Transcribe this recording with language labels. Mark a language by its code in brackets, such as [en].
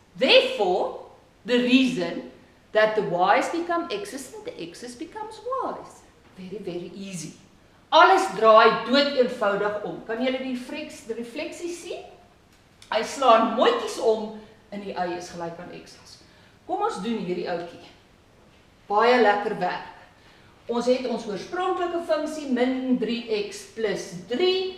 [en] Therefore, the reason that the y's become x's and the x's becomes y's. Very easy. [af] Alles draai dood eenvoudig om. Kan julle die refleksie sien? Hy slaan mooietjies om en die y is gelyk aan x-as. Kom ons doen hierdie ouetjie. Baie lekker werk. Ons het ons oorspronklike funksie min 3x plus 3.